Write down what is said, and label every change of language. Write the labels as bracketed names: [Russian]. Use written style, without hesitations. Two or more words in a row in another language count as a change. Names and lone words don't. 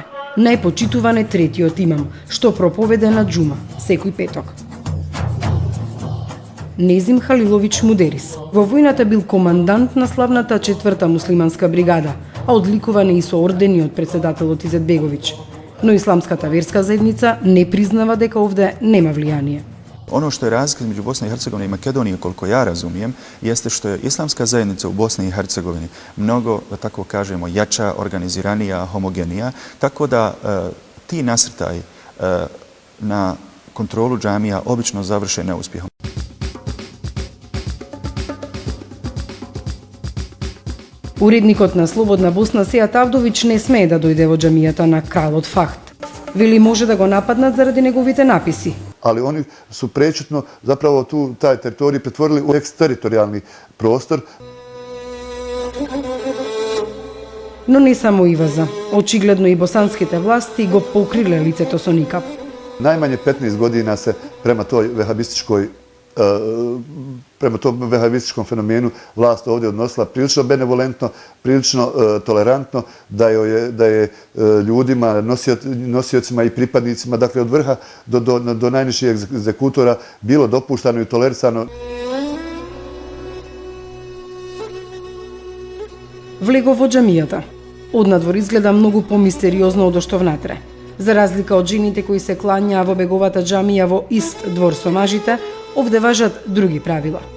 [Macedonian] Најпочитуван е третиот имам, што проповеде на џума секој петок. Незим Халилович Мудерис. Во војната бил командант на славната 4-та муслиманска бригада, а одликуван е и со ордени од председателот Изетбеговиќ. Но исламската верска заедница не признава дека овде нема влијание. [Bosnian] Ono što je razlika između Bosne i Hercegovine i Makedonije, koliko ja razumijem, jeste što je islamska zajednica u Bosni i Hercegovini mnogo, da tako kažemo, jača, organiziranija, homogenija, tako da ti nasrtaji na kontrolu džamija obično završe neuspjehom. [Macedonian] Уредникот на Слободна Босна Сејат Авдовиќ не смее да дојде во џамијата на кралот Фахт. Вели може да го нападнат заради неговите написи. [Bosnian] Ali oni su prečutno zapravo taj teritorij pretvorili u eksteritorijalni prostor. [Macedonian] Но не само ИВЗ, очигледно и босанските власти го покриле лицето со никап. [Bosnian] Najmanje 15 godina se prema tom vehabističkom fenomenu vlast ovdje odnosila prilično benevolentno, prilično tolerantno, da je ljudima, nosiocima i pripadnicima, dakle od vrha do najnižih egzekutora bilo dopuštano i tolerisano. [Macedonian] Влего во џамијата. Однадвор изгледа многу помистериозно од што внатре. За разлика од жените кои се кланјаа во беговата џамија во ист двор со мажите, овде важат други правила.